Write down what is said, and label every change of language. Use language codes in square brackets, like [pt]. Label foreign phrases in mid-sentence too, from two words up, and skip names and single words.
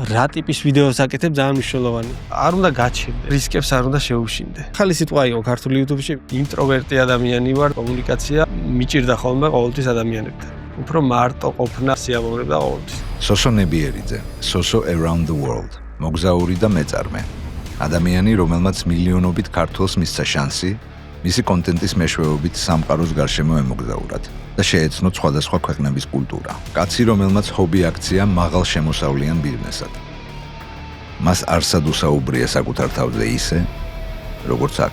[ka] რა ტიპის ვიდეოს აკეთებ ძალიან მნიშვნელოვანი. არ უნდა გაჩერდე, რისკებს არ უნდა შეუშინდე. ახალი სიტყვა იყო ქართულ YouTube-ში, ინტროვერტი ადამიანი ვარ, კომუნიკაცია მიჭირდა ხოლმე ყოველთვის ადამიანებთან. უფრო მარტო ყოფნა სიამოვნებდა ყოველთვის. სოსო ნებიერიძე, სოსო [en] around the world. [ka] მოგზაური და მეწარმე. ადამიანი, რომელმაც მილიონობით ქართველს მისცა შანსი, მისი კონტენტის მეშვეობით სამყაროს გარშემო ემოგზაურათ და შეეცნოთ სხვადასხვა ქვეყნების კულტურა. კაცი, რომელმაც ჰობი აქცია მაღალ შემოსავლიან ბიზნესად. მას არსად უსაუბრია საკუთარ თავზე ისე, როგორც აქ.